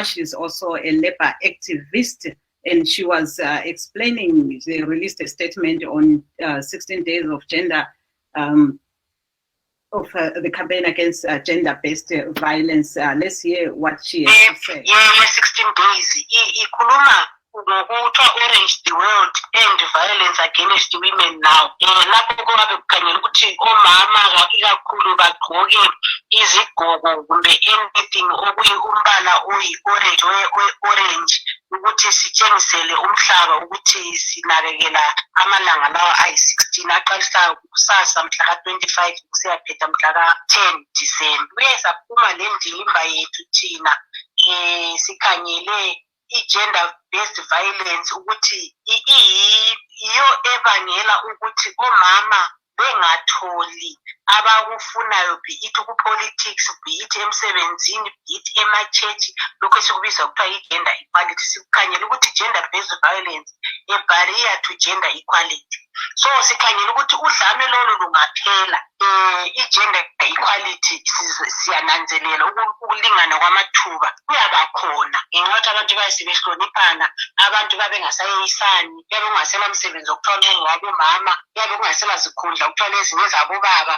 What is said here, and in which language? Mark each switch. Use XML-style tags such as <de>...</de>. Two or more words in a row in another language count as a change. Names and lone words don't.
<en>She's also a labor activist, and she was explaining, they released a statement on 16 days of gender, of the campaign against gender-based violence. Let's hear what she has to say. 16 days. Orange the world and violence against women now.</en> <nd>Lapho kuba bekukhanyela ukuthi omama ikakhulu bagqoke izigqoko kumbe anything okuyi-umbala oyi-orange ukuthi sitshengisele umhlaba ukuthi sinakekela amalanga lawa ayi-16 aqalisa kusasa mhla ka-25 kusiyaphetha mhla ka-10 December. Kuye saphuma le ndimba yethu thina sikhangele i-</nd> <en>gender-based violence</en> <nd>ukuthi iyo ebangela ukuthi omama bengatholi abakufunayo,</nd> <en>be it</en> <nd>ku-politics,</nd> <en>be it</en> <nd>emsebenzini,</nd> <en>be it</en> <nd>ema-church, lokhu esikubiza kuthiwa i-</nd> <en>gender equality.</en> <nd>Sikhangela ukuthi</nd> <en>gender-based violence a barrier to gender equality.</en> <nd>So sikhangela ukuthi udlame lolo lungaphela, i-</nd> <en>gender equality</en> <nd>siyananzelela ukulingana kwamathuba kuyabakhona ngenxa yokuthi abantu bayesebehloniphana, abantu babengasayeyisani, yabe kungasela msebenzi okuthiwa ngowabomama, yabe kungasela zikhundla kuthiwa ezinye zabobaba.</nd>